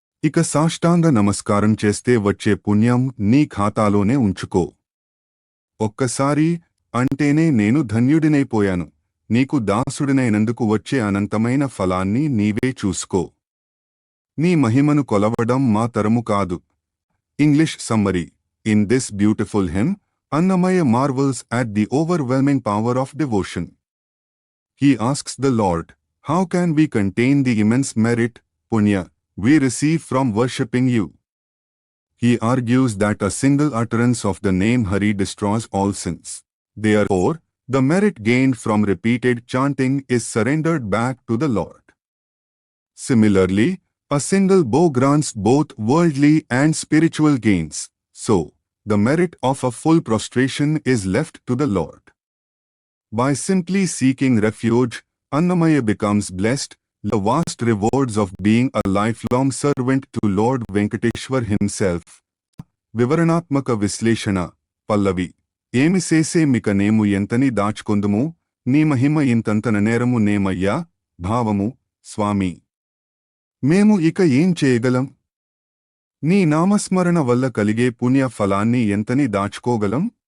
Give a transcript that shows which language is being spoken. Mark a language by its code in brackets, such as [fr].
[te] ఇక సాష్టాంగ నమస్కారం చేస్తే వచ్చే పుణ్యం నీ ఖాతాలోనే ఉంచుకో. ఒక్కసారి అంటేనే నేను ధన్యుడినైపోయాను. నీకు దాసుడినైనందుకు వచ్చే అనంతమైన ఫలాన్ని నీవే చూసుకో. నీ మహిమను కొలవడం మా తరము కాదు. [en] English summary: in this beautiful hymn, Annamaya marvels at the overwhelming power of devotion. He asks the Lord, how can we contain the immense merit, punya, we receive from worshipping you? He argues that a single utterance of the name Hari destroys all sins. Therefore, the merit gained from repeated chanting is surrendered back to the Lord. Similarly, a single bow grants both worldly and spiritual gains, so the merit of a full prostration is left to the Lord. By simply seeking refuge, Annamaya becomes blessed, the vast rewards of being a lifelong servant to Lord Venkateshwar himself. [te] వివరణాత్మక విశ్లేషణ పల్లవి: ఏమి సేసే మిక నేము ఎంతని దాచుకొందుము, నీ మహిమ ఇంతంతన నేరము నేమయ్యా. భావము: స్వామి, మేము ఇక ఏం చేయగలం? నీ నామస్మరణ వల్ల కలిగే పుణ్య ఫలాన్ని ఎంతని దాచుకోగలం?